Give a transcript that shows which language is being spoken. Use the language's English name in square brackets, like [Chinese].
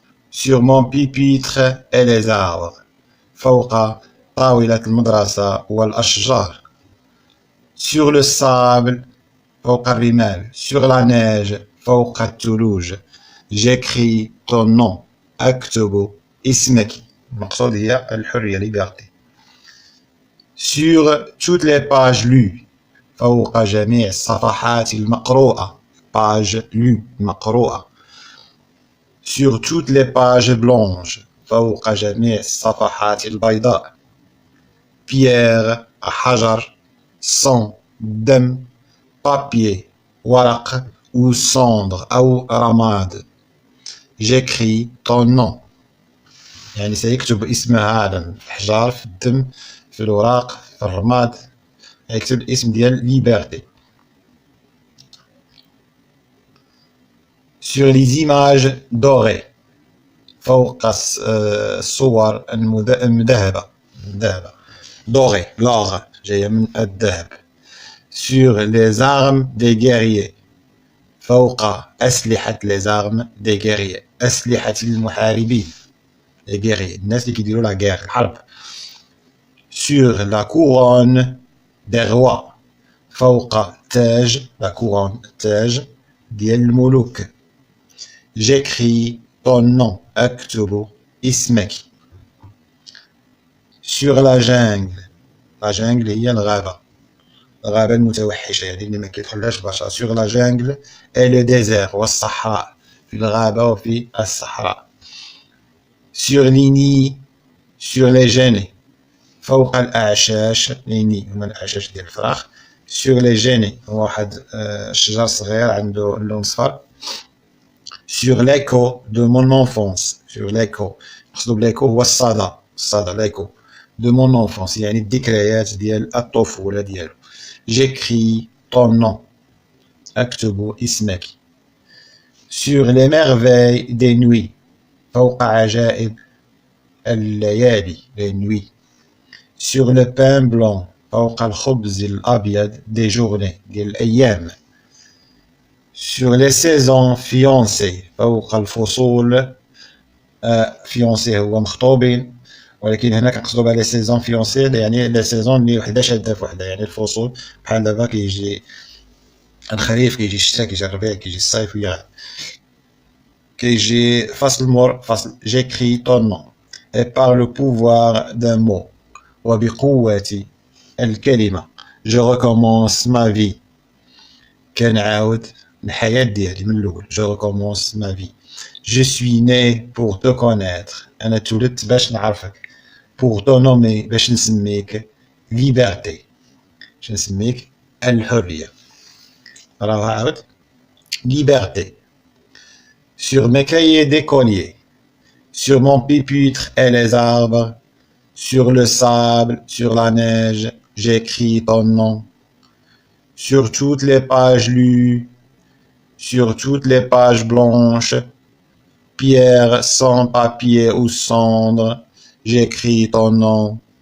[French] Sur mon pupitre et les arbres [Arabic] فوق طاولة المدرسة والأشجار. [French] Sur le sable [Arabic] فوق الرمال. [French] Sur la neige [Arabic] فوق الثلوج. [French] J'écris ton nom [Arabic] أكتب اسمك. المقصود هي الحرية liberté. [French] Sur toutes les pages lues [Arabic] فوق جميع الصفحات المقروءة. [French] page lue مقروءة. Sur toutes les pages blanches [Arabic] فوق جميع الصفحات البيضاء. [French] Pierre حجر sang دم papier ورق ou cendre أو رماد. [Arabic] J'écris ton nom يعني سيكتب اسم هذا في الحجر في الدم في الوراق في الرماد يكتب الاسم ديال [French] liberté. Sur les images dorées [Arabic] فوق الصور المذهبة [French] doré l'or [Arabic] جاية من الذهب. [French] Sur les armes des guerriers فوق أسلحة les armes des guerriers أسلحة المحاربين les guerriers [Arabic] الناس اللي كيديروا [French] لا guerre الحرب. Sur la couronne des rois [Arabic] فوق تاج [French] la couronne [Arabic] تاج ديال الملوك. [French] J'écris ton nom [Arabic] أكتب اسمك. [French] Sur la jungle la jungle [Arabic] هي الغابة المتوحشة يعني اللي ما كيدخلهاش بشر. [French] Sur la jungle et le désert [Arabic] والصحراء في الغابة وفي الصحراء. [French] Sur les nids sur les genêts فوق الأعشاش [Arabic] les nids هما الأعشاش ديال الفراخ. [French] Sur les genêts [Arabic] هو واحد الشجر صغير عنده اللون صفر. [French] Sur l'écho de mon enfance sur l'écho [Arabic] مقصود بالإيكو هو الصدى [French] l'écho de mon enfance [Arabic] يعني الذكريات ديال الطفولة ديالو. [French] J'écris ton nom [Arabic] أكتب اسمك. [French] Sur les merveilles des nuits [Arabic] فوق عجائب الليالي [French] les nuits. Sur le pain blanc [Arabic] فوق الخبز الأبيض [French] des journées [Arabic] ديال الأيام. [French] Sur les saisons fiancées [Arabic] فوق الفصول fiancé هو مخطوبين ولكن هنا كنقصدو بها [French] لي سيزون فيونسي [Arabic] يعني لي سيزون اللي وحده شاده في وحده يعني الفصول بحال دابا كيجي الخريف كيجي الشتا كيجي الربيع كيجي الصيف ويا كيجي فصل مور فصل. [French] J'écris ton nom et par le pouvoir d'un mot [Arabic] وبقوة الكلمة [French] je recommence ma vie [Arabic] كنعاود الحياة ديالي من الأول. [French] Je recommence ma vie. Je suis né pour te connaître [Arabic] أنا تولدت باش نعرفك. [French] Pour te nommer [Arabic] باش نسميك. Liberté باش نسميك الحرية. راه عاود Liberté. [French] Sur mes cahiers d'écolier sur mon pupitre et les arbres sur le sable sur la neige j'écris ton nom. Sur toutes les pages lues sur toutes les pages blanches pierre sans papier ou cendre j'écris ton nom.